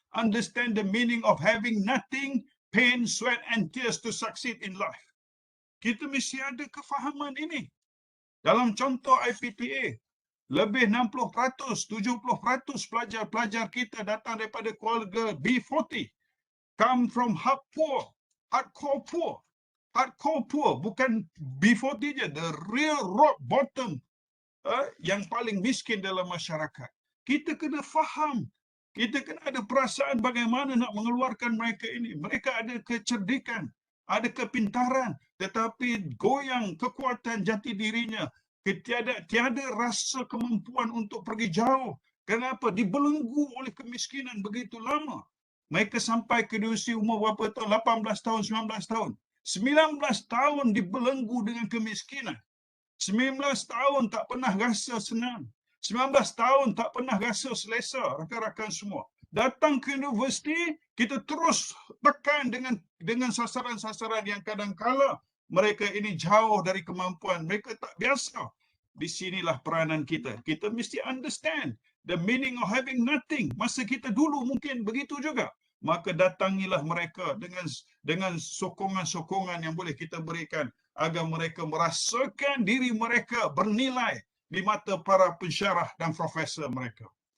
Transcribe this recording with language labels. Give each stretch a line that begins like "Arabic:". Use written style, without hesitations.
English: Understand the meaning of having nothing, pain, sweat and tears to succeed in life.
Malay: Kita mesti ada kefahaman ini. Dalam contoh IPTA, lebih 60%, 70% pelajar-pelajar kita datang daripada keluarga B40.
English: Come from hardcore poor. Hardcore poor,
Malay: bukan B40 je,
English: the real rock bottom.
Malay: Yang paling miskin dalam masyarakat. Kita kena faham, kita kena ada perasaan bagaimana nak mengeluarkan mereka ini. Mereka ada kecerdikan, ada kepintaran, tetapi goyang kekuatan jati dirinya. Tiada rasa kemampuan untuk pergi jauh. Kenapa? Dibelenggu oleh kemiskinan begitu lama. Mereka sampai ke usia umur berapa tahun? 18 tahun, 19 tahun. 19 tahun dibelenggu dengan kemiskinan. 19 tahun tak pernah rasa senang. 19 tahun tak pernah rasa selesa, rakan-rakan semua. Datang ke universiti, kita terus tekan dengan sasaran-sasaran yang kadang-kala mereka ini jauh dari kemampuan. Mereka tak biasa. Di sinilah peranan kita. Kita mesti
English: understand the meaning of having nothing.
Malay: Masa kita dulu mungkin begitu juga. Maka datangilah mereka dengan sokongan-sokongan yang boleh kita berikan agar mereka merasakan diri mereka bernilai di mata para pensyarah dan profesor mereka.